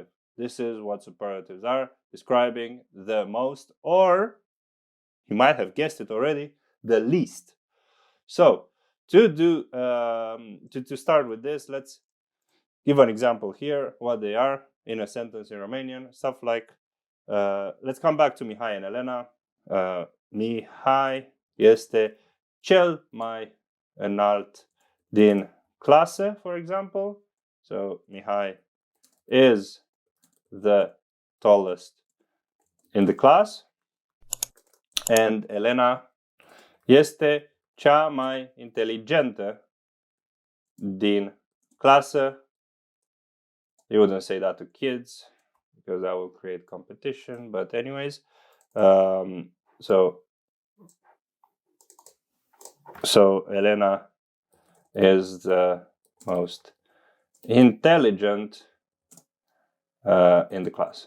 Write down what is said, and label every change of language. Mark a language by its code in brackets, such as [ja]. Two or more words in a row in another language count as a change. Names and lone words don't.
[en] This is what superlatives are, describing the most, or you might have guessed it already, the least. So to start with this, let's give an example here what they are in a sentence in Romanian. Stuff like, let's come back to Mihai and Elena. [ro] Mihai este cel mai înalt din clasă, [en] for example. So Mihai is the tallest in the class, and Elena [ro] este cea mai inteligentă din clasă. [en] You wouldn't say that to kids because that will create competition, but anyways, so Elena is the most intelligent in the class.